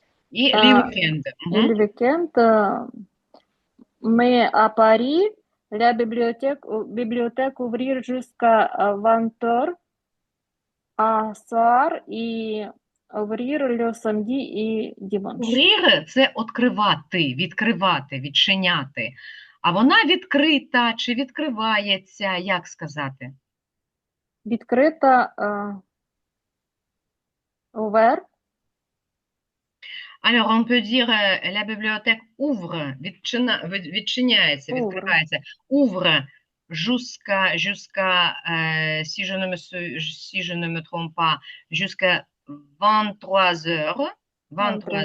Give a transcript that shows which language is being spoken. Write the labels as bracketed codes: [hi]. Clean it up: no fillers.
[fr] И les Euh, week-ends. et le week-end, mais à Paris, la bibliothèque ouvrir jusqu'à 20 h à soir et ouvrir le samedi et dimanche. [uk] Ouvrir – це відкривати, відкривати, відчиняти. А вона відкрита чи відкривається, як сказати? Відкрита, ouvert, [fr] Alors, on peut dire la bibliothèque ouvre, відчиняється, ouvre. відкривається, ouvre jusqu'à si je ne me trompe pas, jusqu'à 23 heures, 23